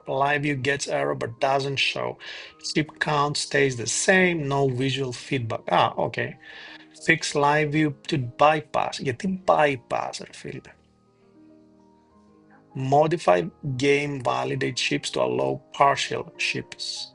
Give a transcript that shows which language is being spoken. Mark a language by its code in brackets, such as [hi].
[en] Live gets error but doesn't show. Ship count stays the same. No visual feedback. Okay. Fix live view to bypass. [el] Γιατί bypass, ρε φίλε? [en] Modify game validate ships to allow partial ships.